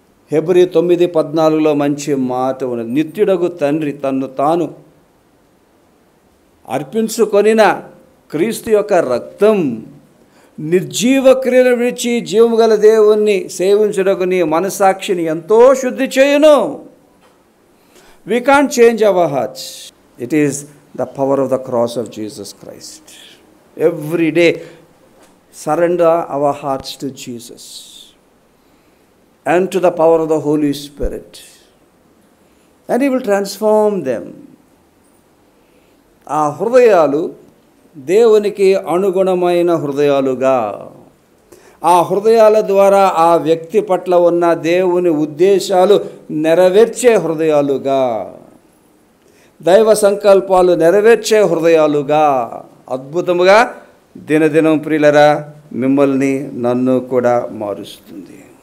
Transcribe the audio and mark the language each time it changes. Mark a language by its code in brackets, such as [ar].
[te] Hebrew 9:14 మంచి మాట ఉన్నది. నిత్యుడగు తండ్రి తన్ను తాను అర్పించుకొనిన క్రీస్తు యొక్క రక్తం నిర్జీవ క్రియలు విడిచి జీవము గల దేవుణ్ణి సేవించుటకు నీ మనసాక్షిని ఎంతో శుద్ధి చేయును. [en] We can't change our hearts. It is the power of the cross of Jesus Christ. Every day, surrender our hearts to Jesus and to the power of the Holy Spirit. And He will transform them. [te] ఆ హృదయాలు దేవునికి అనుగుణమైన హృదయాలుగా, ఆ హృదయాల ద్వారా ఆ వ్యక్తి పట్ల ఉన్న దేవుని ఉద్దేశాలు నెరవేర్చే హృదయాలుగా, దైవ సంకల్పాలు నెరవేర్చే హృదయాలుగా అద్భుతముగా దినదినం ప్రియులరా మిమ్మల్ని నన్ను కూడా మారుస్తుంది.